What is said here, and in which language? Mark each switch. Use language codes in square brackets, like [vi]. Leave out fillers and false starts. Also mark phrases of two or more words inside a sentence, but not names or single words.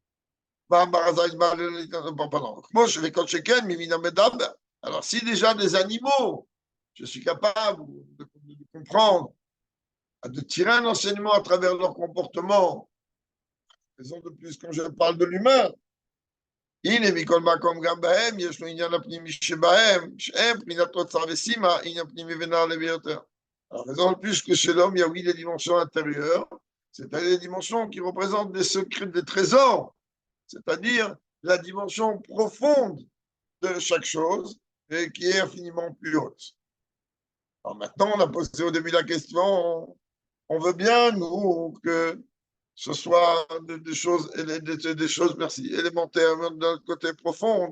[fr] Moi, je vais alors si déjà des animaux, je suis capable de comprendre, de tirer un enseignement à travers leur comportement, raison de plus quand je parle de l'humain, [he] הנה מכל מקום גם בהם יש לו עניין הפנימי שבהם, שהם פנינת אוצר וסימה, עניין פנימי ונעלה ביותר. [fr] Alors, raison de plus que chez l'homme, il y a oui des dimensions intérieures, c'est-à-dire des dimensions qui représentent des secrets, des trésors, c'est-à-dire la dimension profonde de chaque chose et qui est infiniment plus haute. Alors maintenant, on a posé au début la question, on veut bien, nous, que ce soit des choses, merci, élémentaires, d'un côté profond.